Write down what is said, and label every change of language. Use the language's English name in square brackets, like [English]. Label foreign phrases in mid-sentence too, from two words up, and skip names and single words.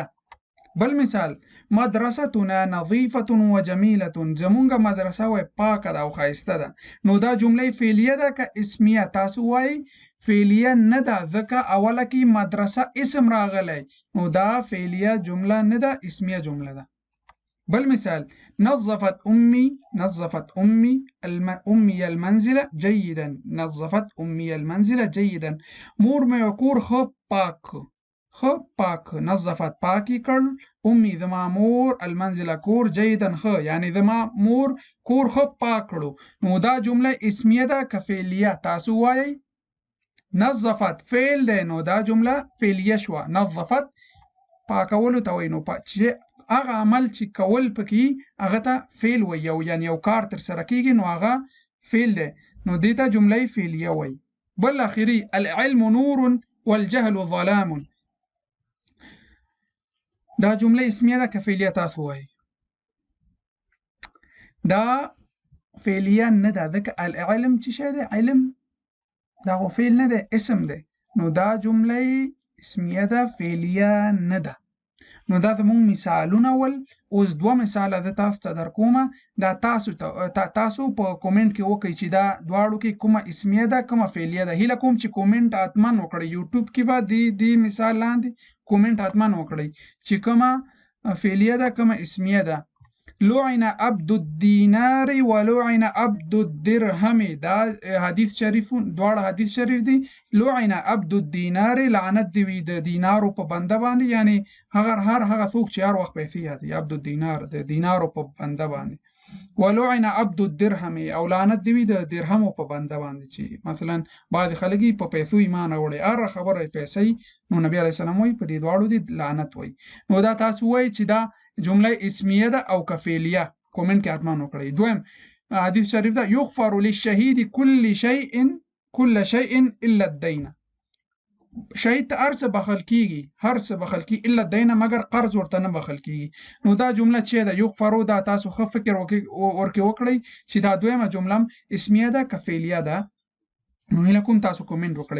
[Pashto] بل مثال: [Arabic] مدرستنا نظیفة وجمیلة. [Pashto] زمونږ مدرسه وای پاکه ده او ښایسته ده. نو دا جمله فعلیه ده که اسمیه؟ تاسو وایي فعلیه نه ده ځکه اوله کې مدرسه اسم راغلی. نو دا فعلیه جمله نه ده، اسمیه جمله ده. بل مثال: [Arabic] نظفت أمي المنزل جيدا. نظفت أمي المنزل جيدا. [Pashto] مور مې کور ښه پاک. خ پاک، نظفت پاکی کړ، امي زما مور المنزل کور جیدن خ، یعنی زما مور کور خ پاک کړو. نو دا جمله اسمیه ده که فعلیه؟ تاسو وایئ. نظفت فعل دی نو دا جمله فعلیه شوه. نظفت پاکولو ته وایي، نو چې هغه عمل چې کول پکې هغه ته فعل وایي، یعنی یو کار ترسره کیږي نو هغه فعل دی، نو دې ته جمله فعلیه وایي. بل اخري [Arabic] العلم نور والجهل ظلام، [Pashto] دا جمله اسمیه ده که فعلیه؟ تاسو وایي. دا فعلیه نه ده، ځکه العلم چې شی دی، علم دا خو فعل نه دی، اسم دی، نو دا جمله اسمیه ده، فعلیه نه ده. نو دا زموږ مثالونه ول. اوس دوه مثاله زه تاسو ته درکومه، دا تاسو په کومنټ کې وکئ چې دا دواړو کې کومه اسمیه ده کومه فعلیه ده. هیله کوم چې کومنټ حتما وکړئ، یوټیوب کې به دې مثال لاندې کومنټ حتما وکړئ چې کومه فعلیه ده کومه اسمیه ده. [Arabic] لعن عبد الدینار ولعن عبد الدرهم، [Pashto] دا حدیث شریف، دواړه حدیث شریف دي. [Arabic] لعن عبد الدینار، [Pashto] لعنت دی وي د دینارو په بنده باندې، یعنی هغه څوک چې هر وخت پیسې یادوي، [Arabic] عبد الدینار [Pashto] د دینارو په بنده باندې. [Arabic] ولعن عبد الدرهم، [Pashto] او لعنت دی وي د درهمو په بنده باندې، چې مثلا بعض خلک په پیسو ایمان وروړي، هر خبره پیسې، نو نبی [Arabic] علیه السلام [Pashto] وایي په دې دواړو دي لعنت وایي. نو دا تاسو وایي چې دا جمله اسمیه ده او که فعلیه؟ کومنټ کې حتما وکړئ. دویم حدیث شریف ده [Arabic] یغفر للشهید كل شيء الا الدین، [Pashto] شهید ته هر څه بخښل کیږي، هر څه بخښل کیږي [Arabic] الا الدین، [Pashto] مگر قرض ورته نه بخښل کیږي. نو دا جمله چې ده یغفرو، دا تاسو ښه فکر ورکې وکړئ چې دا دویمه جمله اسمیه ده که فعلیه ده. نو هیله کوم تاسو کومنټ وکړئ.